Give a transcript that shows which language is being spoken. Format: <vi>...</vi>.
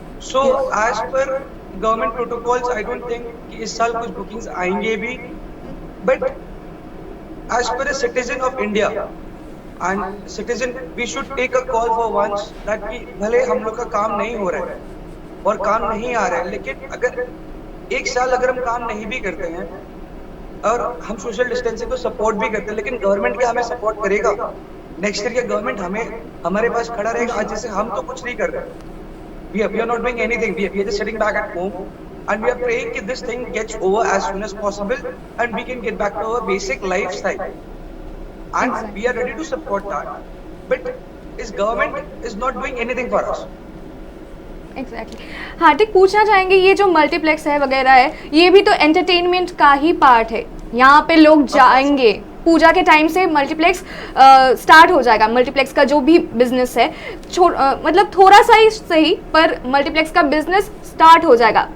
<en>so as per government protocols I don't think</en> <hi>कि इस साल कुछ बुकिंग्स आएंगे भी,</hi> <en>but as per a citizen of India and citizen we should take a call for once that</en> <hi>कि भले हम लोग का काम नहीं हो रहा है और काम नहीं आ रहा है, लेकिन अगर एक साल अगर हम काम नहीं भी करते हैं और हम सोशल डिस्टेंसिंग को सपोर्ट भी करते हैं, लेकिन गवर्नमेंट क्या हमें सपोर्ट करेगा? नेक्स्ट ईयर क्या गवर्नमेंट हमारे पास खड़ा रहेगा? आज जैसे हम तो कुछ नहीं कर रहे,</hi> <en>we are not doing anything, we are just sitting back at home and we are praying that this thing gets over as soon as possible and we can get back to our basic lifestyle, and we are ready to support that, but this government is not doing anything for us.</en> <hi>Exactly हार्दिक, पूछना चाहेंगे ये जो multiplex है वगैरह है, ये भी तो एंटरटेनमेंट का ही पार्ट है। यहाँ पे लोग जाएंगे, पूजा के टाइम से मल्टीप्लेक्स स्टार्ट हो जाएगा। मल्टीप्लेक्स का जो भी बिजनेस है, मतलब थोड़ा सा ही सही, पर मल्टीप्लेक्स का बिजनेस स्टार्ट हो जाएगा।</hi>